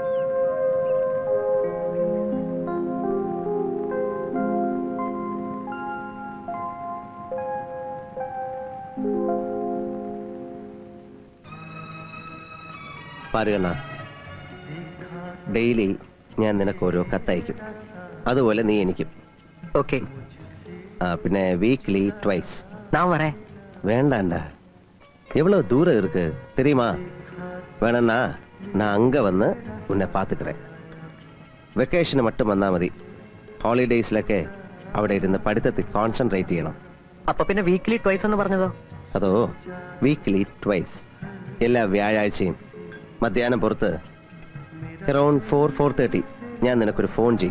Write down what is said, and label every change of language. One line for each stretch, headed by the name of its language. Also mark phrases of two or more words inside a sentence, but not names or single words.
Malayalam: പാരുകണ്ണ, ഡെയിലി ഞാൻ നിനക്ക് ഓരോ കത്തയക്കും. അതുപോലെ നീ എനിക്കും. ഓക്കെ. പിന്നെ
English: weekly twice.
Tamil: நான் வரேன். வேண்டாண்டா, எவ்வளவு தூரம் இருக்கு தெரியுமா? வேணா நான் அங்க வந்து உன்னை பார்த்துக்கிறேன்.
Malayalam: വെക്കേഷന് மட்டுം വന്നാ മതി. ഹോളിഡേയ്സിലൊക്കെ അവിടെ ഇരുന്ന് പഠിത്തത്തിൽ കോൺസെൻട്രേറ്റ് ചെയ്യണം. അപ്പൊ പിന്നെ
English: weekly twice
Malayalam: എന്ന് പറഞ്ഞതോ? അതോ
English: weekly twice,
Malayalam: എല്ലാ വ്യാഴാഴ്ചയും മധ്യാഹ്നം പുറത്ത് അറൌണ്ട് 4-4:30 ഞാൻ നിനക്കൊരു ഫോൺ ചെയ്യും.